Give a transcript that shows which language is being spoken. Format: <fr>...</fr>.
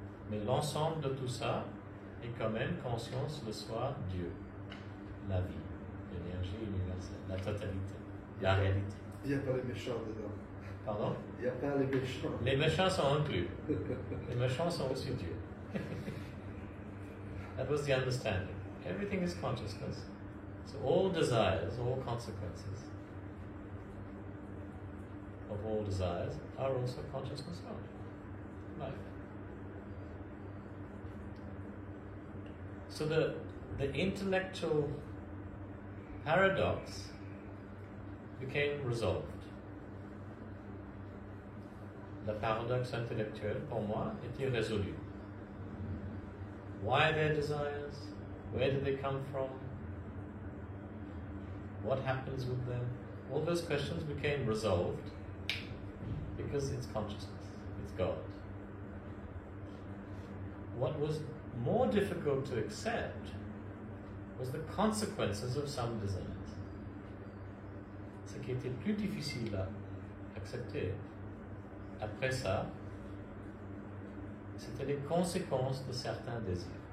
<fr>Mais l'ensemble de tout ça est quand même conscience, le soi, Dieu, la vie, l'énergie universelle, la totalité, la réalité. Il n'y a pas les méchants dedans. Pardon? Il n'y a pas les méchants. Les méchants sont inclus. Les méchants sont aussi Dieu.</fr> <en>That was the understanding. Everything is consciousness. So all desires, all consequences of all desires are also consciousness of life. So the intellectual paradox became resolved.</en> <fr>Le paradoxe intellectuel, pour moi, était résolu.</fr> <en>Why their desires? Where do they come from? What happens with them? All those questions became resolved because it's consciousness, it's God. What was more difficult to accept was the consequences of some desires.</en> <fr>Ce qui était plus difficile à accepter après ça, c'était les conséquences de certains désirs.</fr>